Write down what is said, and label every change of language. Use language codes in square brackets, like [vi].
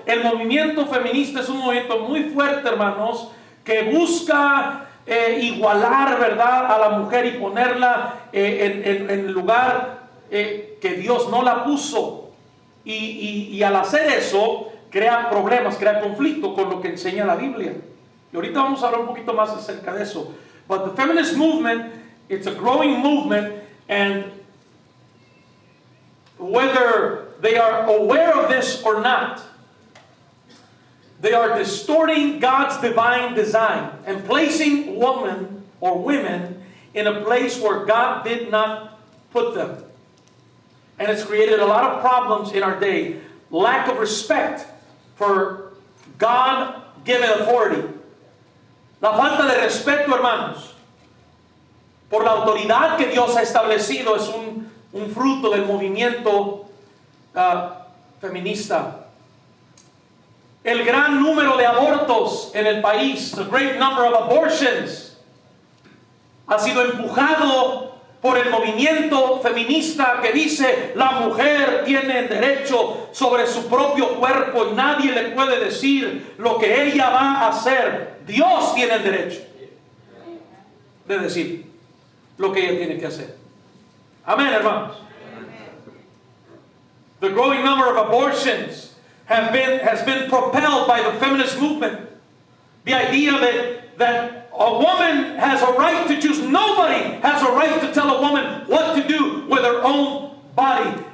[es] El movimiento feminista es un movimiento muy fuerte, hermanos, que busca igualar, ¿verdad?, a la mujer y ponerla en el lugar que Dios no la puso. Y al hacer eso, crea problemas, crea conflicto con lo que enseña la Biblia. Y ahorita vamos a hablar un poquito más acerca de eso. [en] But the feminist movement, it's a growing movement, and whether they are aware of this or not, they are distorting God's divine design and placing woman or women in a place where God did not put them. And it's created a lot of problems in our day. Lack of respect for God-given authority. [es] La falta de respeto, hermanos, por la autoridad que Dios ha establecido es un fruto del movimiento feminista. El gran número de abortos en el país, [en] the great number of abortions, [es] ha sido empujado por el movimiento feminista que dice la mujer tiene derecho sobre su propio cuerpo y nadie le puede decir lo que ella va a hacer. Dios tiene el derecho de decir lo que ella tiene que hacer. Amén, hermanos. [en] The growing number of abortions has been propelled by the feminist movement. The idea that a woman has a right to choose. Nobody has a right to tell a woman what to do with her own body.